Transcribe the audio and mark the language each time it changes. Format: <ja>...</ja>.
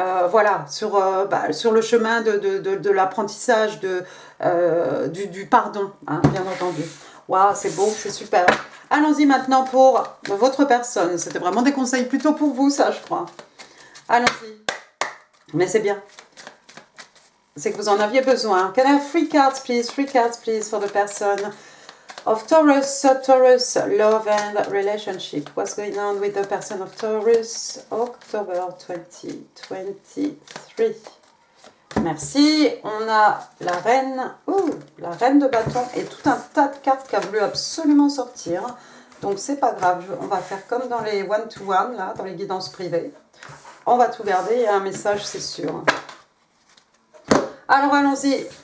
<fr>Voilà, sur le chemin de l'apprentissage, du pardon, bien entendu. Waouh, c'est beau, c'est super. Allons-y maintenant pour votre personne. C'était vraiment des conseils plutôt pour vous, ça, je crois. Allons-y. Mais c'est bien. C'est que vous en aviez besoin.</fr> <en>Can I have 3 cards, please? 3 cards, please, for the person of Taurus, love and relationship. What's going on with the person of Taurus, October 2023?</en> <fr>Merci. On a la reine de bâton et tout un tas de cartes qui a voulu absolument sortir. Donc c'est pas grave, on va faire comme dans les one-to-one, là, dans les guidances privées. On va tout garder, il y a un message, c'est sûr. Alors allons-y.</fr>